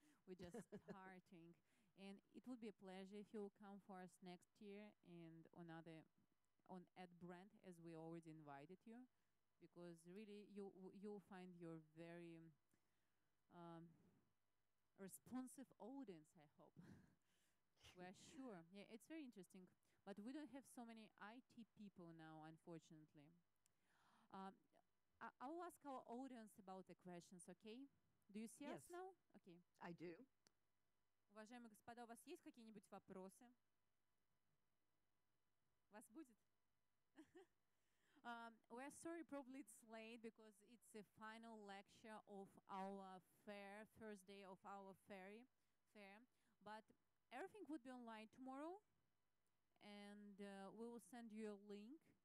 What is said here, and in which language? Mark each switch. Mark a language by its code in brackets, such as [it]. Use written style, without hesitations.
[en] We're just starting, and it would be a pleasure if you'll come for us next year and on Ed Brand, as we already invited you, because really you'll find your very responsive audience, I hope. We're sure. Yeah, it's very interesting. But we don't have so many IT people now, unfortunately. I'll ask our audience about the questions, okay? Do you see us Yes. now? Okay. I do. [ru] Уважаемые господа, у вас есть какие-нибудь вопросы? Вас будет? [en] We're sorry, probably it's late because it's the final lecture of our fair, first day of our fair. But everything would be online tomorrow, and we will send you a link.